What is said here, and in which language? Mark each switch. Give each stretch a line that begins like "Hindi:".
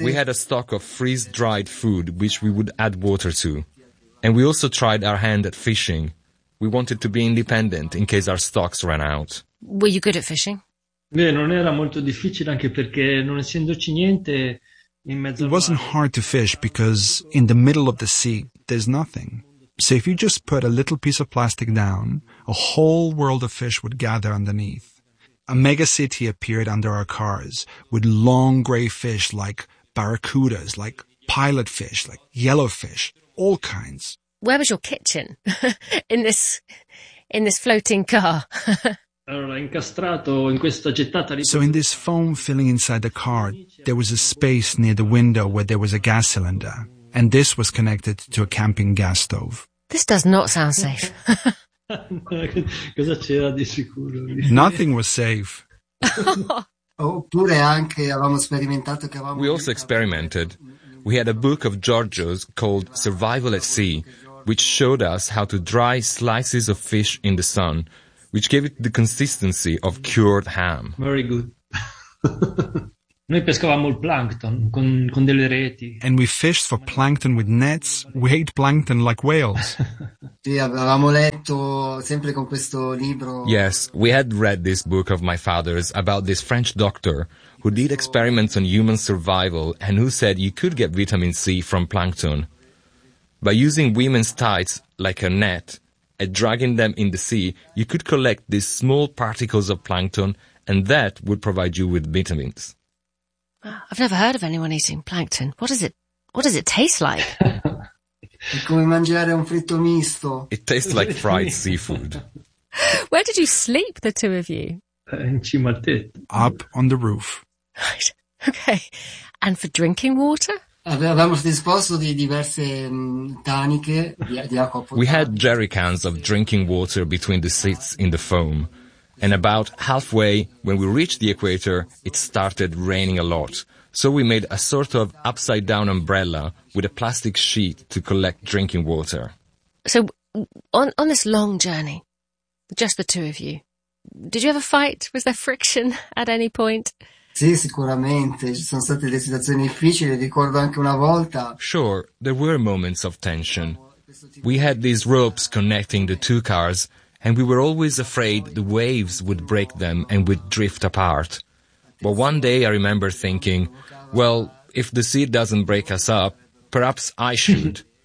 English: We had a stock of freeze-dried food, which we would add water to. And we also tried our hand at fishing. We wanted to be independent in case our stocks ran out. Were you good at fishing?
Italian: Non era molto difficile, anche perché non essendoci niente in mezzo.
English: It wasn't hard to fish because in the middle of the sea, there's nothing. So if you just put a little piece of plastic down, a whole world of fish would gather underneath. A mega city appeared under our cars with long gray fish like barracudas, like pilot fish, like yellow fish, all kinds. Where was your kitchen in this floating car? So in this foam filling inside the car, there was a space near the window where there was a gas cylinder. And this was connected to a camping gas stove. This does not sound safe.
Italian: Cosa c'era di sicuro?
English: Nothing was safe.
Italian: Oppure anche avevamo sperimentato che avevamo.
English: We also experimented. We had a book of Giorgio's called Survival at Sea, which showed us how to dry slices of fish in the sun, which gave it the consistency of cured ham. Very good.
Italian: Noi pescavamo il plankton con delle reti.
English: And we fished for plankton with nets. We ate plankton like whales.
Italian: Sì, avevamo letto sempre con questo libro.
English: Yes, we had read this book of my father's about this French doctor who did experiments on human survival and who said you could get vitamin C from plankton. By using women's tights like a net and dragging them in the sea, you could collect these small particles of plankton and that would provide you with vitamins. I've never heard of anyone eating plankton. What does it taste like?
Italian: Come mangiare un fritto misto.
English: It tastes like fried seafood. Where did you sleep, the two of you?
Italian: In cima al tetto.
English: Up on the roof. Okay. And for drinking water?
Italian: Avevamo disposto di diverse taniche di acqua potabile.
English: We had jerry cans of drinking water between the seats in the foam. And about halfway, when we reached the equator, it started raining a lot. So we made a sort of upside-down umbrella with a plastic sheet to collect drinking water. So on this long journey, just the two of you, did you have a fight? Was there friction at any point?
Italian: Sì, sicuramente. Ci sono state delle situazioni difficili. Ricordo anche una volta.
English: Sure, there were moments of tension. We had these ropes connecting the two cars, and we were always afraid the waves would break them and would drift apart. But one day I remember thinking, Well, if the sea doesn't break us up, perhaps I should.